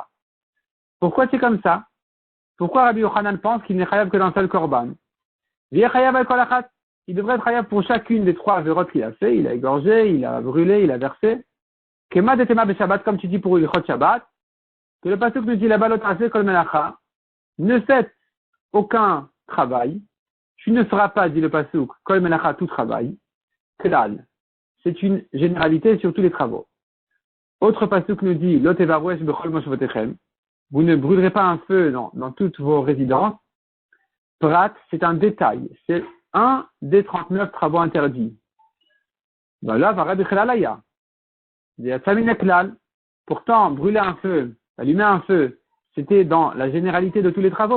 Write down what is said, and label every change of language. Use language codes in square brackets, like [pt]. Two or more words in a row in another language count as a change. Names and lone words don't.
[fr] Pourquoi c'est comme ça? Pourquoi Rabbi Yochanan pense qu'il n'est chayav que d'un seul korban? Il devrait être chayav pour chacune des 3 avérotes qu'il a fait. Il a égorgé, il a brûlé, il a versé. [arc] כמה דתימא בשבת, [fr] comme tu dis pour Ilchot Shabbat. que le pasuk nous dit là-bas, l'autre [he] כל מלאכה, [fr] ne faites aucun travail. Tu ne feras pas, dit le pasuk, [he] כל מלאכה, [fr] tout travail. Klal. C'est une généralité sur tous les travaux. Autre pasuk nous dit, [he] לא תבערו אש בכל מושבותיכם. [fr] Vous ne brûlerez pas un feu dans toutes vos résidences. Prat, c'est un détail. C'est un des 39 travaux interdits. Voilà, va rabbi chelalaya. Pourtant, brûler un feu, allumer un feu, c'était dans la généralité de tous les travaux.